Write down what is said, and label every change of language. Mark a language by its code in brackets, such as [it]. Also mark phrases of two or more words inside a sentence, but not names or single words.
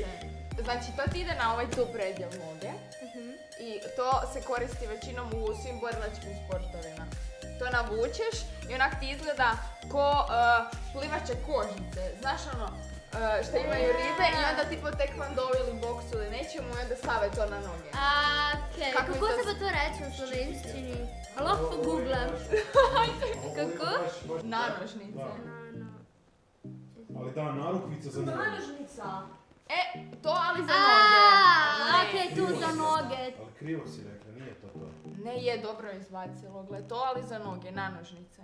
[hr] Znači, to ti ide na ovaj tu predjel noge. I to se koristi većinom u svim borilačkim sportovima. To navučeš i onak ti izgleda ko plivače kožice. Znaš ono, što imaju ribe i onda ti po tekvandovi ili boksu ili nečemu i onda stave to na noge. Okej, Kako kako mi se to- pa to reče u slovenščini? [sl] Lahko googlam. Kako? Nanožnice. [hr] Ali da, narukvica za noge. To ali za noge. Okej, tu za noge. Ali krivo si rekla, nije to to. Ne je dobro izbacilo, gle, to ali za noge, nanožnice.